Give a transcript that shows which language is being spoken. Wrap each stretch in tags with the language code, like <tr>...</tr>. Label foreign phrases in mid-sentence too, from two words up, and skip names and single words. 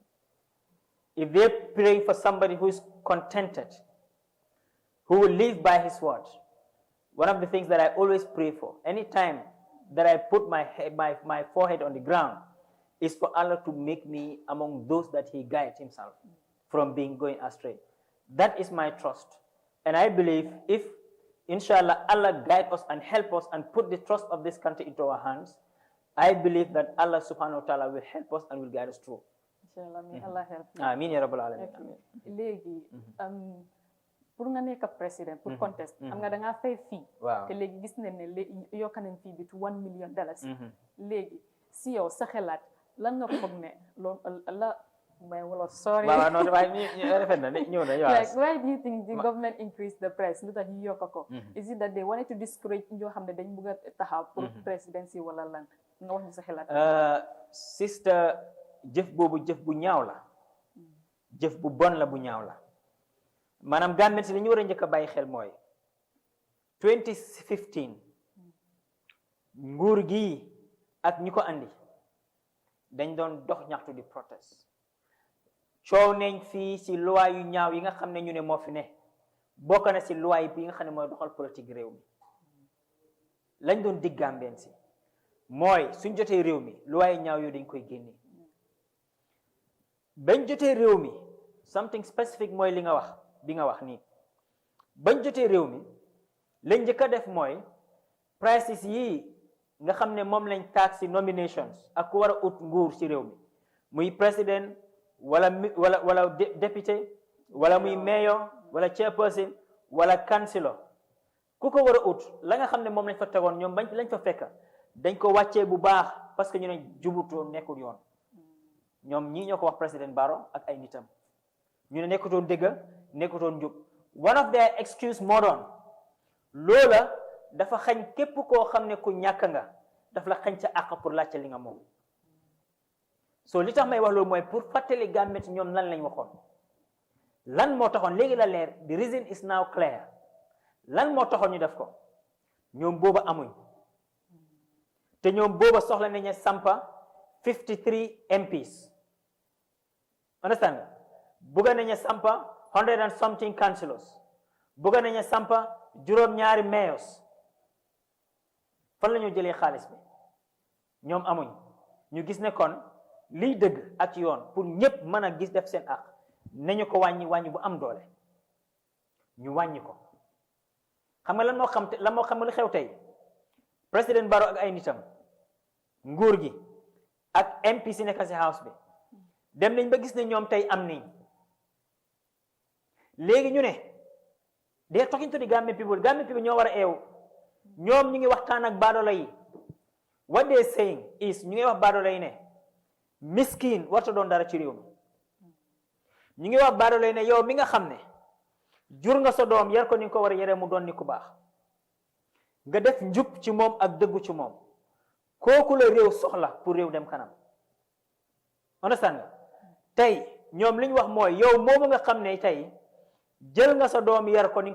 <en>If they're praying for somebody who is contented, who will live by his word, one of the things that I always pray for, anytime that I put my forehead on the ground, is for Allah to make me among those that He guides Himself from going astray. That is my trust. And I believe if, inshallah, Allah guide us and help us and put the trust of this country into our hands, I believe that</en> <ar>الله سبحانه وتعالى</ar> <en>will help us and will guide us through. Inshallah, may Allah help you.</en> <ar>آمين يا رب العالمين.</ar> <wo>Léegi pour nga nekk président pour contest am nga da ngaa fay fii te léegi gis nañ ne yokk nañ fii bi</wo> <en>to $1 million.</en> <wo>Léegi si yow sa xelaat lan nga foog ne loolu la may wala sorry waaw non waaye ñu rafet na ñëw na</wo> <en>like why do you think the government increased the price</en> <wo>lu tax ñu yokk ko</wo> <en>is it that they wanted to discourage</en> <wo>ñoo xam ne dañ bëgg a taxaw pour presidency wala lan nga wax ñu sa xelaat sister jëf boobu jëf bu ñaaw la jëf bu bon la bu ñaaw la maanaam Gambien si li ñu war a njëkk a bàyyi xel mooy 2015 nguur gi ak ñi ko andi dañ doon dox ñaxtu di protest coow nañ fii si loi yu ñaaw yi nga xam ne ñu ne moo fi ne bokk na si loi bi nga xam ne mooy doxal politique réew mi lañ doon dig Gambien si mooy suñ jotee réew mi loi yu ñaaw yooyu dañ koy génne bañ jotee réew mi</wo> <en>something specific</en> <wo>mooy li nga wax bi nga wax nii bañ jotee réew mi lañ njëkk a def mooy prices yii nga xam ne moom lañ tax si nominations ak ku war a ut nguur si réew mi muy président wala député wala muy mayor wala chairperson wala councilor ku ko war a ut la nga xam ne moom lañ fa tegoon ñoom bañ lañ fa fekk dañ ko wàccee bu baax parce que ñu ne jubutoon nekkul yoon ñoom ñii ñoo ko wax président Barrow ak ay nitam ñu ne nekkutoon dëgg nekkutoon njub</wo> <en>one of their excuse</en> <wo>moo doon loola dafa xañ képp koo xam ne ku ñàkk nga daf la xañ ca àq pour laajte li nga moom so li tax may wax loolu mooy pour fàttali Gambien ci ñoom lan lañ waxoon lan moo taxoon léegi la leer</wo> <en>the reason is now clear</en> <wo>lan moo taxoon ñu def ko ñoom booba amuñ te ñoom booba soxla nañu sampa 53 MPs understand nga bugga nañu sampa</wo> <en>100 and something councillors</en> <wo>bugga nañu sampa juróom-ñaari mayors fan la ñu jëlee xaalis bi ñoom amuñ ñu gis ne kon liy dëgg ak yoon pour ñëpp mën a gis def seen àq nañu ko wàññi bu am doole ñu wàññi ko xam nga lan moo xam lu xew tey président Barrow ak ay nitam nguur gi ak MP si nekk si house bi dem nañ ba gis ne ñoom tey am nañ léegi ñu ne</wo> <en>they are talking to the Gambian people</en> <wo>ñoo war a eewu ñoom ñu ngi waxtaan ak baadoolo yi</wo> <en>what they saying is</en> <wo>ñu ngi wax baadoolo yi ne miskin warta doon dara ci réew mi ñu ngi wax baadoolo yi ne yow mi nga xam ne jur nga sa doom yar ko ni nga ko war a yaree mu doon ni ku baax nga def njub ci moom ak dëggu ci moom kooku la réew soxla pour réew dem kanam understand nga tey ñoom li ñu wax mooy yow moomu nga xam ne tey jël nga sa doom yar ko ni nga</wo>